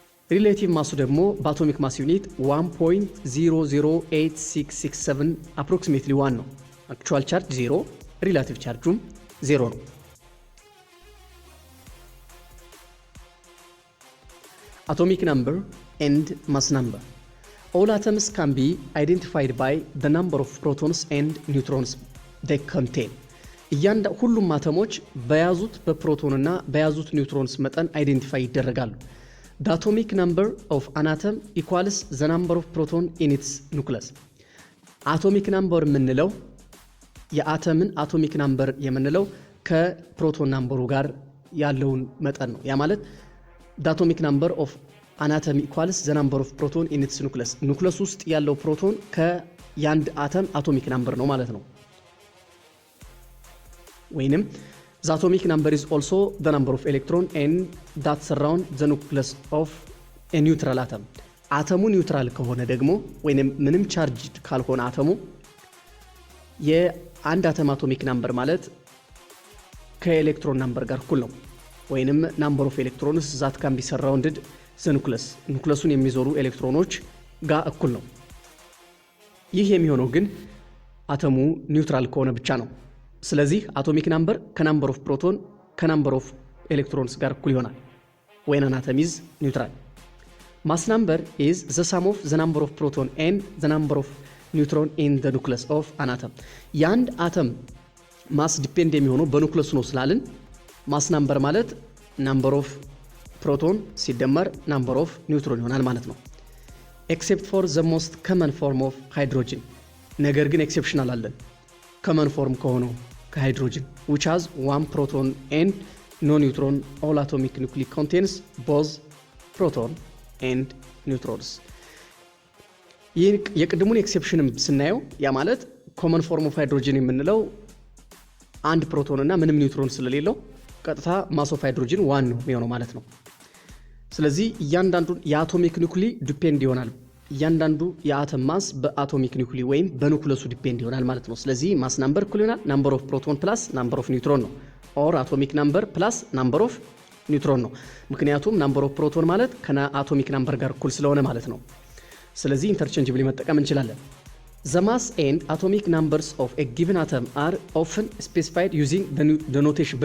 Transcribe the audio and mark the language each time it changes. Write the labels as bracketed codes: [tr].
[am] ሪሌቲቭ ማሱ ደግሞ በአቶሚክ ማስ ዩኒት 1.008667 አፕሮክሲሜትሊ 1 ነው። አክቹዋል ቻርጅ 0፣ ሪላቲቭ ቻርጁም 0 ነው። [en] Atomic number and mass number. All atoms can be identified by the number of protons and neutrons they contain. [am] ሁሉም አተሞች በያዙት በፕሮቶንና በያዙት ኒውትሮንስ መጠን አይደንቲፋይ ይደረጋሉ። [en] The atomic number of an atom equals the number of proton in its nucleus. [am] አቶሚክ ናምበር የምንለው የአተምን አቶሚክ ናምበር የምንለው ከፕሮቶን ናምበሩ ጋር ያለውን መጠን ነው። ያ ማለት [en] the atomic number of an atom equals the number of proton in its nucleus. [am] ኑክለስ ውስጥ ያለው ፕሮቶን ከያንድ አተም አቶሚክ ናምበር ነው ማለት ነው። ወይንም [en] the atomic number is also the number of electron and that surround the nucleus of a neutral atom. [am] አተሙ ኒውትራል ከሆነ ደግሞ ወይንም ምንም ቻርጅ ካልሆነ አተሙ የአንድ አተም አቶሚክ ናምበር ማለት ከኤሌክትሮን ናምበር ጋር እኩል ነው። ወይንም ናምበር ኦፍ ኤሌክትሮንስ ዛት ካን ቢ ሰራውንድድ ዘ ኑክለስ ኑክለሱን የሚዞሩ ኤሌክትሮኖች ጋር እኩል ነው። ይህ የሚሆነው ግን አተሙ ኒውትራል ከሆነ ብቻ ነው። ስለዚህ አቶሚክ ናምበር ከናምበር ኦፍ ፕሮቶን ከናምበር ኦፍ ኤሌክትሮንስ ጋር እኩል ይሆናል [en] when an atom is neutral. Mass number is the sum of the number of proton and the number of neutron in the nucleus of an atom. [am] የአንድ አተም ማስ ዲፔንድ የሚሆነው በኑክለሱ ነው ስላልን ማስ ናምበር ማለት ናምበር ኦፍ ፕሮቶን ሲደመር ናምበር ኦፍ ኒውትሮን ይሆናል ማለት ነው። ኤክሴፕት ፎር ዘ ሞስት ኮመን ፎርም ኦፍ ሃይድሮጅን። ነገር ግን ኤክሴፕሽናል አለን ኮመን ፎርም ከሆነው ከሃይድሮጅን [en] which has one proton and no neutron. All atomic nuclei contains both proton and neutrons. [am] ይህ የቅድሙን ኤክሴፕሽንም ስናየው ያ ማለት ኮመን ፎርም ኦፍ ሃይድሮጅን የምንለው አንድ ፕሮቶን እና ምንም ኒውትሮን ስለሌለው ቀጥታ ማስ ኦፍ ሃይድሮጅን 1 ነው የሚሆነው ማለት ነው። ስለዚህ እያንዳንዱ የአቶሚክ ኒውክሊ ዲፔንድ ይሆናል። እያንዳንዱ የአተም ማስ በአቶሚክ ኒውክሊ ወይም በኑክለሱ ዲፔንድ ይሆናል ማለት ነው። ስለዚህ ማስ ናምበር እኩል ይሆናል ናምበር ኦፍ ፕሮቶን ፕላስ ናምበር ኦፍ ኒውትሮን ነው። ኦር አቶሚክ ናምበር ፕላስ ናምበር ኦፍ ኒውትሮን ነው። ምክንያቱም ናምበር ኦፍ ፕሮቶን ማለት ከአቶሚክ ናምበር ጋር እኩል ስለሆነ ማለት ነው። ስለዚህ ኢንተርቼንጅብሊ መጠቀም እንችላለን። [en] The mass and atomic numbers of a given atom are often specified using the notation.